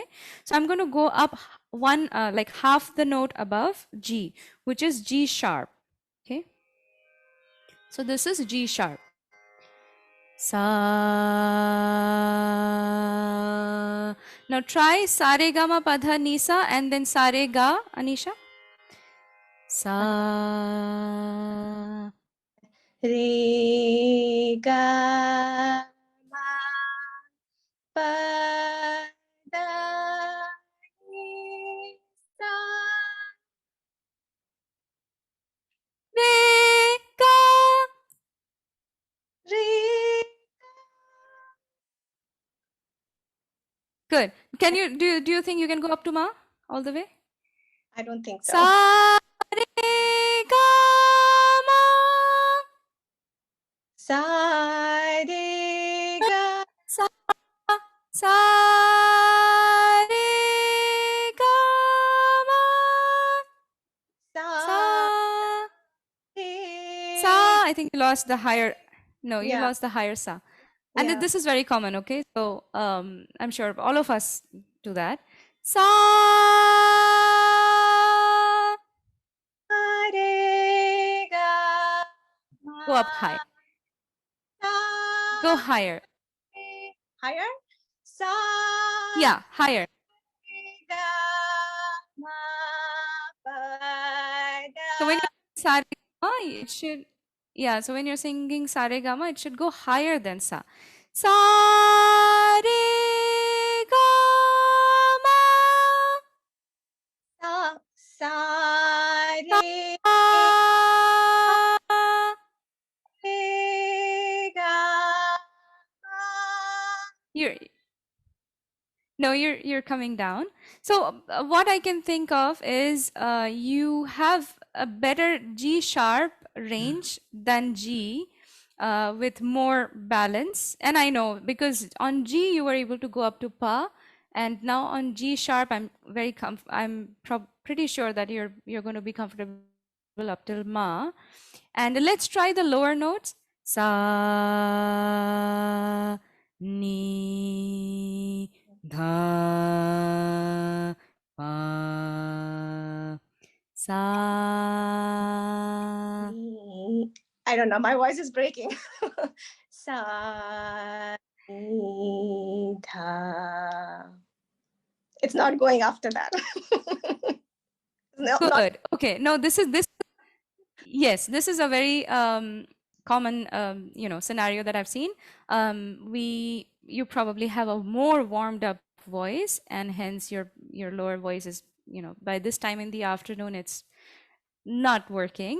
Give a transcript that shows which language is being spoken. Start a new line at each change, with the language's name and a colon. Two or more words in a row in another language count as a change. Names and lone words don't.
English: So I'm going to go up one, like half the note above G, which is G sharp. Okay. So this is G sharp.
Hindi: Sa.
English: Now try
Hindi: sa re ga ma pa dha ni sa
English: and then
Hindi: sa re ga, Anisha. Sa. Re ga ma pa da ni sa. Re ga. Re.
English: Good. Can you do you think you can go up to ma all the way? I don't think so.
Hindi: Sa re ga ma. Sa re ga. Sa sa re ga ma. Sa Sa. re. Sa,
English: I think you lost the higher. No, you Yeah. lost the higher sa. And Yeah. this is very common, okay? So I'm sure all of us do that.
Hindi: Sa. Re ga
English: Go up high.
Hindi: sa
English: Go higher.
Hindi: re. Higher. Sa
English: Yeah, higher.
Hindi: re ga ma pa da.
English: So when you're
Hindi: sa re ga ma,
English: it should, yeah, so when you're singing
Hindi: sa re ga ma,
English: it should go higher than sa.
Hindi: Sa re ga ma. Sa re Sa. re ga ma.
English: You're no, you're coming down. So what I can think of is you have a better G sharp range than G with more balance. And I know because on G you were able to go up to pa, and now on G sharp I'm very pretty sure that you're going to be comfortable up till ma. And let's try the lower notes.
Hindi: Sa, ni, dha, pa, sa.
English: I don't know. My voice is breaking.
Hindi: Sa, ni, tha.
English: It's not going after that. No, not Good. Okay. No, this. Yes, this is a very common scenario that I've seen. You probably have a more warmed up voice, and hence your lower voice is, by this time in the afternoon it's not working.